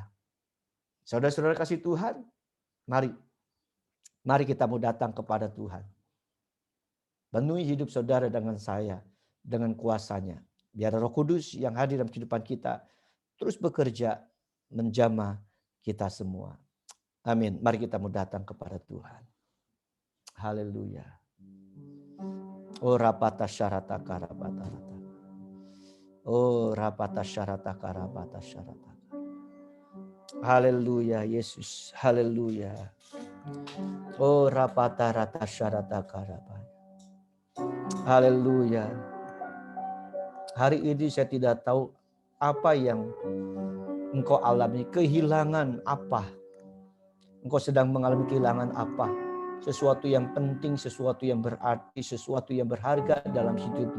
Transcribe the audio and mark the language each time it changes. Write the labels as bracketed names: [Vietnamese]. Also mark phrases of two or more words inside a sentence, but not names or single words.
[Indonesian] Saudara-saudara kasih Tuhan, mari kita mau datang kepada Tuhan. Penuhi hidup saudara dengan saya, dengan kuasanya. Biar Roh Kudus yang hadir dalam kehidupan kita terus bekerja menjamah kita semua. Amin. Mari kita mau datang kepada Tuhan. Haleluya. Oh rapata syarata karabata. Oh rapata syarata karabata syarata. Haleluya Yesus. Haleluya. Oh rapata rata syarata karabata. Haleluya. Hari ini saya tidak tahu apa yang engkau alami, kehilangan apa. Engkau sedang mengalami kehilangan apa. Sesuatu yang penting, sesuatu yang berarti, sesuatu yang berharga dalam hidupmu.